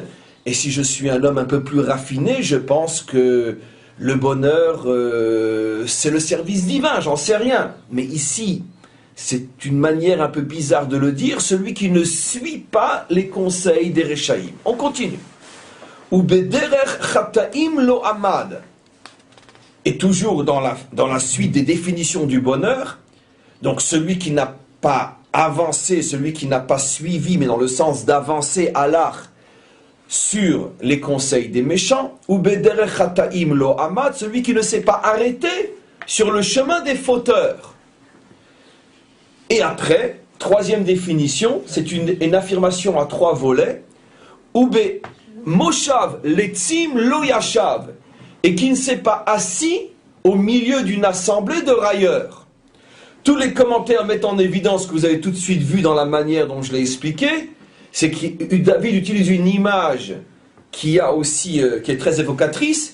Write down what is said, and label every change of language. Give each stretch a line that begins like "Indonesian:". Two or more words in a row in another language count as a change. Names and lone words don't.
French: Et si je suis un homme un peu plus raffiné, je pense que le bonheur c'est le service divin, j'en sais rien. Mais ici, c'est une manière un peu bizarre de le dire, celui qui ne suit pas les conseils des Reshaïm. On continue.
Hebrew: ובדרך חטאים לא עמד.
French: Et toujours dans la suite des définitions du bonheur, donc celui qui n'a pas avancé, celui qui n'a pas suivi, mais dans le sens d'avancer à l'art sur les conseils des méchants,
Hebrew: ובדרך חטאים לא עמד,
French: celui qui ne s'est pas arrêté sur le chemin des fauteurs. Et après, troisième définition, c'est une affirmation à 3 volets.
Hebrew: ובמושב לצים לא ישב,
French: et qui ne s'est pas assis au milieu d'une assemblée de railleurs. Tous les commentaires mettent en évidence ce que vous avez tout de suite vu dans la manière dont je l'ai expliqué, c'est que David utilise une image qui est très évocatrice.